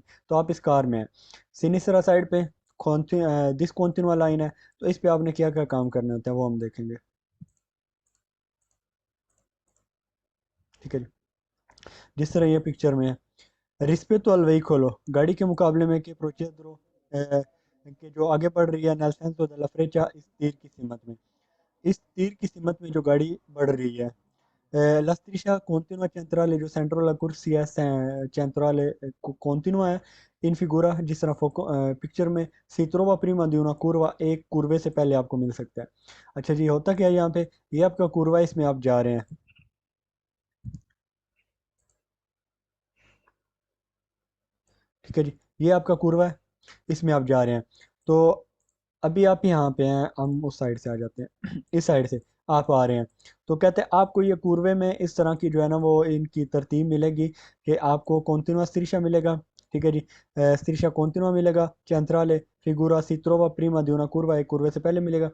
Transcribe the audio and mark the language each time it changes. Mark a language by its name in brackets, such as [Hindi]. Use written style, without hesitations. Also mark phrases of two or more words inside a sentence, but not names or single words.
[Hindi] तो आप इस कार में हैं, सिनिस्त्रा साइड पे दिस कॉन्टिनुआ लाइन है, तो इस पे आपने क्या क्या काम करने होते हैं वो हम देखेंगे, ठीक है जी। जिस तरह ये पिक्चर में है, रिस्पेक्ट [Italian] al vehicolo, [Hindi] गाड़ी के मुकाबले में कि procedere कि जो आगे बढ़ रही है, [Italian] nel senso della freccia, [Hindi] इस तीर की सिमत में, इस तीर की सिमत में जो गाड़ी बढ़ रही है। [Italian] La striscia continua centrale [Hindi] जो सेंटर वाला कुर्सी है [Italian] centrale continua है in figura, [Hindi] जिस तरह पिक्चर में [Italian] si trova prima di una curva, [Hindi] एक कुर्वे से पहले आपको मिल सकता है। अच्छा जी, होता क्या है यहाँ पे, ये आपका कुर्वा है, इसमें आप जा रहे हैं, ठीक है जी, ये आपका कुर्वा है, इसमें आप जा रहे हैं। तो अभी आप यहाँ पे हैं, हम उस साइड से आ जाते हैं इस साइड से आप आ रहे हैं, तो कहते हैं आपको ये पूर्वे में इस तरह की जो है ना वो इनकी तरतीब मिलेगी कि आपको [Italian] continua striscia [Hindi] मिलेगा, ठीक है जी, [Italian] striscia continua [Hindi] मिलेगा, [Italian] centrale figura si trova prima d'una curva, [Hindi] एक कुर्वे से पहले मिलेगा।